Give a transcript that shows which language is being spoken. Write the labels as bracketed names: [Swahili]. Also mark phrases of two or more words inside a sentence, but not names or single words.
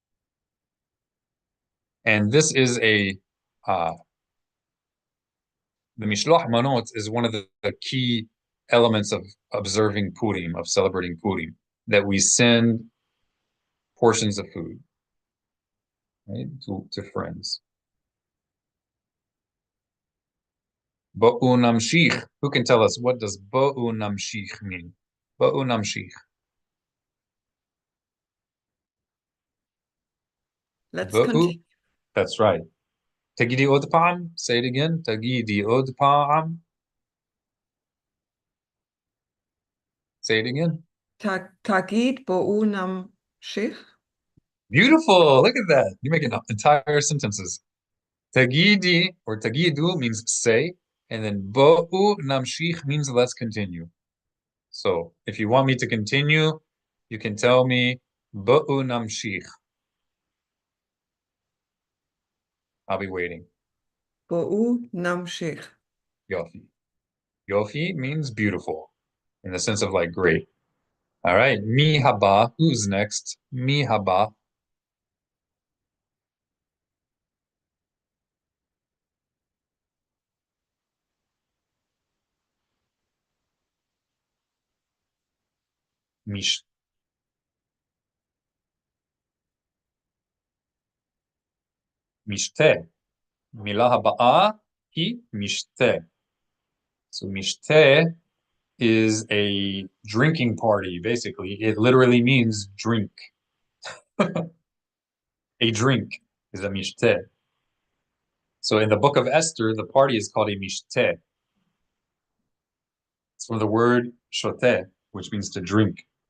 [English] And this is the mishloach manot is one of the key elements of observing Purim, of celebrating Purim, that we send portions of food, right, to friends. [Hebrew] בואו נמשיך. [English] Who can tell us, what does [Hebrew] בואו נמשיך [English] mean? [Hebrew] בואו נמשיך. [English] Let's Bo'u. continue. That's right. [Hebrew] תגידי עוד פעם. [English] Say it again. [Hebrew] תגידי עוד פעם. Say it again. תגיד בואו נמשיך. [English] Beautiful. Look at that. You're making entire sentences. Tagidi or tagidu means say, and then [Hebrew] בואו נמשיך [English] means let's continue. So if you want me to continue, you can tell me [Hebrew] בואו נמשיך. [English] I'll be waiting. [Hebrew] בואו נמשיך. יופי. [English] Yofi means beautiful in the sense of like great. All right. [Hebrew] מי הבא. [English] Who's next? [Hebrew] מי הבא. מיש. משתה. מילה הבאה היא משתה. [English] So mishte is a drinking party, basically. It literally means drink. A drink is a mishte. So in the book of Esther, the party is called a mishte. It's from the word shote, which means to drink.